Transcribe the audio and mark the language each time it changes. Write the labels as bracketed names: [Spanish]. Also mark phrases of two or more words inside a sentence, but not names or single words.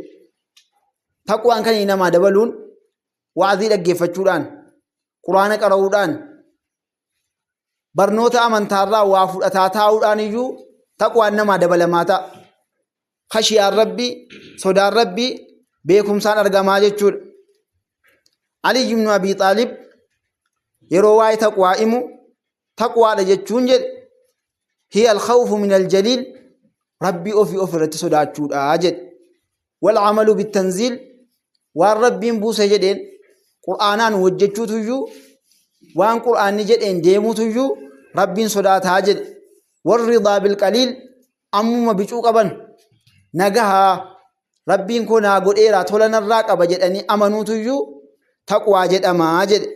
[Oromo] Taqwaan kan namaa dabaluun wa'azii dhaggeeffachuudhaan quraana qara'uudhaan barnoota amantaarraa waa fudhataa taa'uudhaan iyyuu taqwaan namaa dabalamaa ta'a. Khashiyaan rabbii sodaan rabbii beekumsaan argamaa jechuudha. Ali ibn Abi Xaalib yeroo waa'ee taqwaa himu taqwaadha jechuun jedhe [Arabic] هي الخوف من الجليل [Oromo] rabbii ofirratti sodaachuudha jedhe. [Arabic] والعمل بالتنزيل [Oromo] waan rabbiin buuse jedheen qur'aanaan hojjechuutuyyuu waan qur'aanni jedheen deemuutuyyuu rabbiin sodaataa jedhe. [Arabic] والرضا بالقليل [Oromo] ammuma bicuu qaban nagahaa rabbiin koo naa godheeraa tola narraa qaba jedhanii amanuutuyyuu taqwaa jedhamaa jedhe.